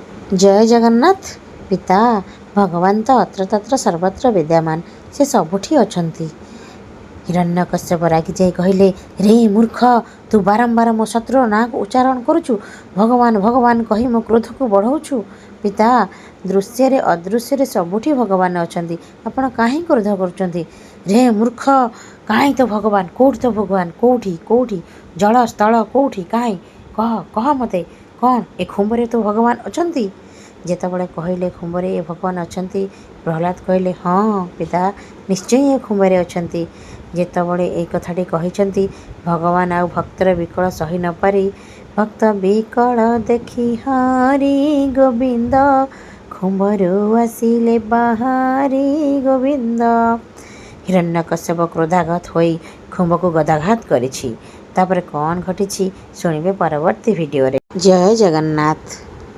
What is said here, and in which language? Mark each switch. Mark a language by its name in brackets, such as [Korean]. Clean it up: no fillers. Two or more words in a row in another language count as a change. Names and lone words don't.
[Odia] ଜୟ ଜଗନ୍ନାଥ। ପିତା ଭଗବାନ ତ ଅତ୍ର ତତ୍ର ସର୍ବତ୍ର ବିଦ୍ୟମାନ, ସେ ସବୁଠି ଅଛନ୍ତି। ହିରଣ୍ୟକଶ୍ୟପ ରାଗି ଯାଇ କହିଲେ, ରେ ମୂର୍ଖ, ତୁ ବାରମ୍ବାର ମୋ ଶତ୍ରୁ ନାଁ ଉଚ୍ଚାରଣ କରୁଛୁ, ଭଗବାନ ଭଗବାନ କହି ମୋ କ୍ରୋଧ କୁ ବଢାଉଛୁ। ପିତା ଦୃଶ୍ୟ ରେ ଅଦୃଶ୍ୟ ରେ ସବୁଠି ଭଗବାନ ଅଛନ୍ତି, ଆପଣ କାହେ କ୍ରୋଧ କରୁଛନ୍ତି? ରେ ମୂର୍ଖ, କାହେ ତୋ ଭଗବାନ, କୋଠି ତୋ ଭଗବାନ, କୋଠି କୋଠି ଜଳ ସ୍ଥଳ କୋଠି, କାହେ କହ କହ ମତେ, କଉଣ ଏ ଖୁମ୍ବରେ ତୋ ଭଗବାନ ଅଛନ୍ତି? ଯେତେବେଳେ କହିଲେ ଖୁମ୍ବରେ ଏ ଭଗବାନ ଅଛନ୍ତି, ପ୍ରହଲାଦ କହିଲେ ହଁ ପିତା ନିଶ୍ଚୟ ଏ ଖୁମ୍ବରେ ଅଛନ୍ତି। ଯେତେବେଳେ ଏ କଥାଟି କହିଛନ୍ତି, ଭଗବାନ ଆଉ ଭକ୍ତର ବିକଳ ସହି ନ ପାରି, ଭକ୍ତ ବିକଳ ଦେଖି ହରି ଗୋବିନ୍ଦ, ଖୁମ୍ବରୁ ଆସିଲେ ବାହାରି ଗୋବିନ୍ଦ। ହିରଣ୍ୟକଶ୍ୟପ କ୍ରୋଧାଘାତ ହୋଇ ଖୁମ୍ବ କୁ ଗଦାଘାତ କରିଛି। ତାପର କଉଣ ଘଟିଛି ଶୁଣିବେ ପରବର୍ତ୍ତୀ ଭିଡିଓ ରେ। ଜୟ ଜଗନ୍ନାଥ।